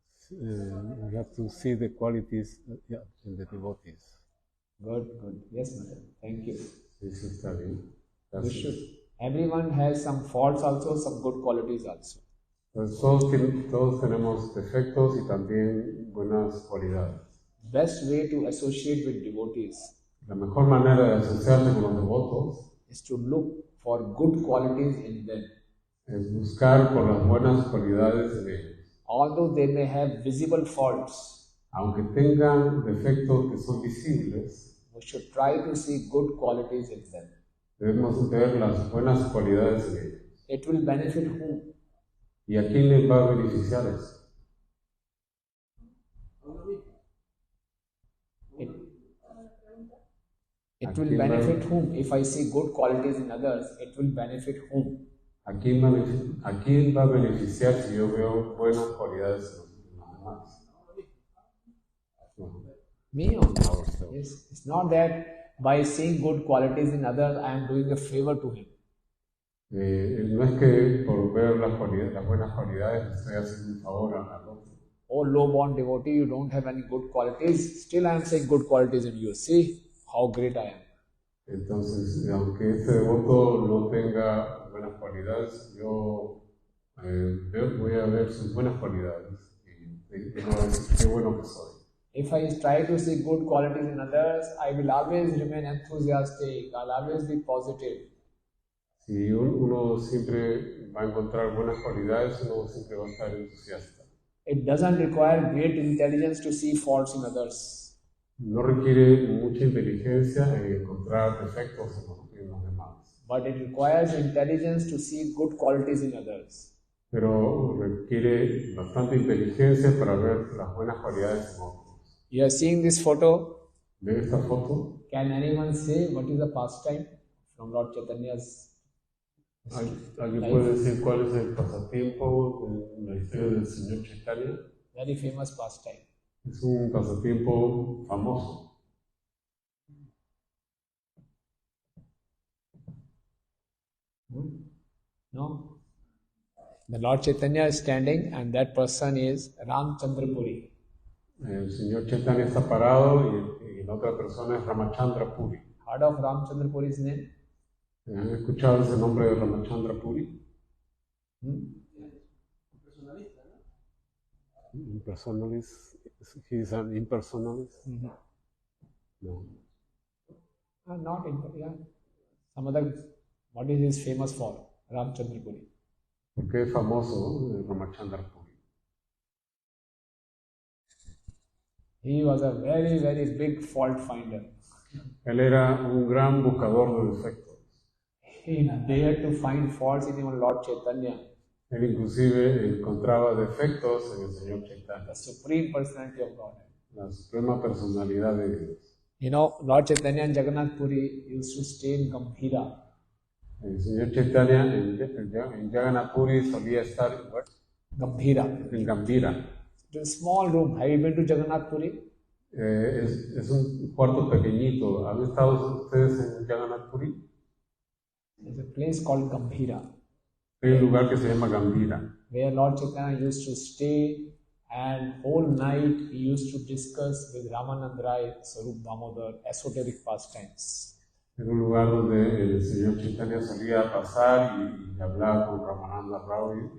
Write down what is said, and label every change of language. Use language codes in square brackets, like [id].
[en] You have to see the qualities in the devotees. Good. Yes, madam. Thank you. This is study. We should. Everyone has some faults also, some good qualities also. [es] Pues todos tenemos defectos y también buenas cualidades. [en] Best way to associate with devotees [es] La mejor manera de asociarse con los devotos [en] is to look for good qualities in them. [es] es buscar por las buenas cualidades de ellos. [en] Although they may have visible faults, [es] Aunque tengan defectos que son visibles, [en] we should try to see good qualities in them. [es] debemos ver las buenas cualidades de ellos. [en] It will benefit whom? [es] ¿Y a quién les va a beneficiar eso? [en] It will benefit whom? If I see good qualities in others, it will benefit whom? [es] ¿A quién va a beneficiar si yo veo buenas cualidades en los demás? [en] No. Me or not? Yes. It's not that by seeing good qualities in others, I am doing a favor to him. [es] No es que por ver las buenas cualidades le estoy haciendo un favor al otro. [en] Oh, low-born devotee, you don't have any good qualities. Still I am saying good qualities in you. See how great I am. [es] Entonces, aunque este devoto no tenga buenas cualidades, yo voy a ver sus buenas cualidades y digo, qué bueno que soy. [en] If I try to see good qualities in others, I will always remain enthusiastic. I'll always be positive. [es] Si uno siempre va a encontrar buenas cualidades, uno siempre va a estar entusiasta. [en] It doesn't require great intelligence to see faults in others. [es] No requiere mucha inteligencia en encontrar defectos en los demás. [en] But it requires intelligence to see good qualities in others. [es] Pero requiere bastante inteligencia para ver las buenas cualidades en otros. [en] You are seeing this photo. [es] ¿Ven esta foto? [en] Can anyone say what is the pastime from Lord Chaitanya's [es] ¿Alguien [en] life? [es] puede decir cuál es el pasatiempo en la historia del Señor Chaitanya? [en] Very famous pastime. [es] Es un pasatiempo famoso. [en] No? The Lord Chaitanya is standing and that person is Ramchandra Puri. [es] El señor Chaitanya está parado y la otra persona es Ramachandra Puri. [en] Heard of Ramchandra Puri's name? [es] ¿Han escuchado ese nombre de Ramachandra Puri? [en] Impersonalist. He is an impersonalist? No. Not in, yeah. Some other, what is he famous for? Ramchandra Puri. [es] ¿Por qué es famoso Ramachandra Puri? [en] He was a very, very big fault finder. [es] Él era un gran buscador de defectos. [en] He dared to find faults in even Lord Chaitanya, [es] Él inclusive encontraba defectos en el señor Chaitanya, [en] the Supreme Personality of Godhead. [es] la suprema personalidad de Dios. [en] You know, Lord Chaitanya and Jagannath Puri used to stay in Gambhira. [es] El señor Chaitanya en Jagannath Puri solía estar [en] Gambhira. [es] en Gambhira. [en] It's a small room. Have you been to Jagannath Puri? [es] Es un cuarto pequeñito. ¿Han estado ustedes en Jagannath Puri? [en] There's a place called Gambhira, [es] Hay un lugar que se llama Gambhira, [en] where Lord Chaitanya used to stay, and whole night he used to discuss with Ramanand Rai, Sarup Damodar, esoteric pastimes. [es] es un lugar donde el señor Chaitanya solía pasar y hablar con Ramananda Roy